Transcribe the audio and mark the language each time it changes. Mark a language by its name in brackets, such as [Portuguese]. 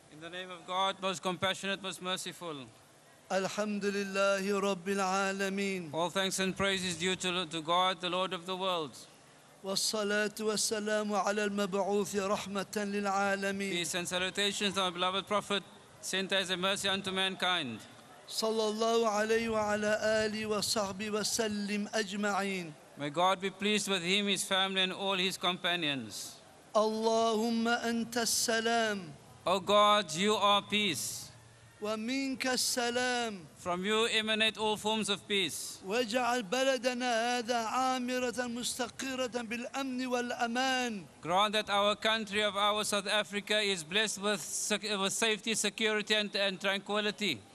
[English] In the name of God, most compassionate, most merciful. [Arabic] Alhamdulillahi Rabbil Alameen. [English] All thanks and praise is due to God, the Lord of the world. [Arabic] والصلاة والسلام على المبعوث رحمة للعالمين. [English] Peace and salutations to our beloved Prophet, sent as a mercy unto mankind. [Arabic] صلى الله عليه وعلى آله وصحبه وسلم أجمعين. [English] May God be pleased with him, his family, and all his companions. [Arabic] اللهم أنت السلام. [English] O God, you are peace. [Arabic] ومنك السلام. [English] From you emanate all forms of peace. [Arabic] واجعل بلدنا هذا عامرة مستقرة بالأمن والأمان. [English] Grant that our country of our South Africa is blessed with safety, security, and tranquility.